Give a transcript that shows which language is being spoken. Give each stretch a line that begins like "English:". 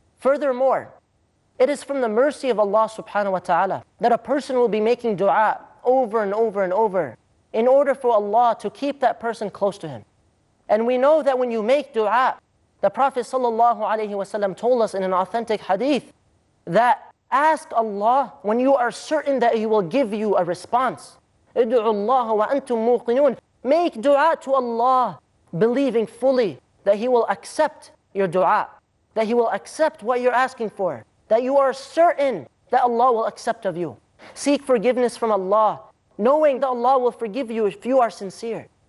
English: Furthermore, it is from the mercy of Allah subhanahu wa ta'ala that a person will be making dua over and over and over in order for Allah to keep that person close to Him. And we know that when you make dua, the Prophet sallallahu alaihi wasallam told us in an authentic hadith that ask Allah when you are certain that He will give you a response.
Arabic: ادعوا الله وأنتم موقنون.
English: Make dua to Allah, believing fully that He will accept your dua, that He will accept what you're asking for, that you are certain that Allah will accept of you. Seek forgiveness from Allah, knowing that Allah will forgive you if you are sincere.